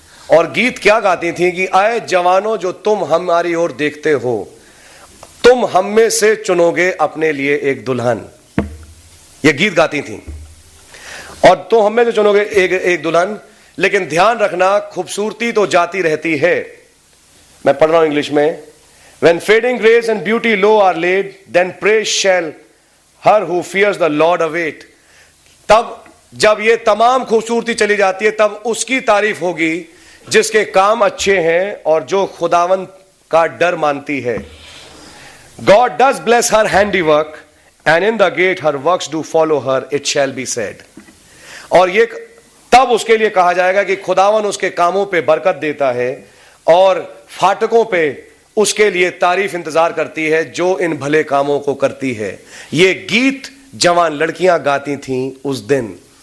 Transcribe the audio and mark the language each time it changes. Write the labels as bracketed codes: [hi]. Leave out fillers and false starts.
[hi] और गीत क्या गाती थीं कि आए जवानों जो तुम हमारी ओर देखते हो, तुम हम में से चुनोगे अपने लिए एक दुल्हन। ये गीत गाती थीं, और तुम हम में से चुनोगे एक दुल्हन। लेकिन ध्यान रखना, खूबसूरती तो जाती रहती है। मैं पढ़ रहा हूं इंग्लिश में। [en] When fading grace and beauty low are laid, then praise shall her who fears the Lord await. [hi] तब जब ये तमाम खूबसूरती चली जाती है, तब उसकी तारीफ होगी जिसके काम अच्छे हैं और जो खुदावन का डर मानती है। [en] God does bless her handiwork, and in the gate her works do follow her, it shall be said. [hi] और ये तब उसके लिए कहा जाएगा कि खुदावन उसके कामों पे बरकत देता है और फाटकों पे उसके लिए तारीफ इंतजार करती है जो इन भले कामों को करती है। ये गीत जवान लड़कियां गाती थीं उस दिन।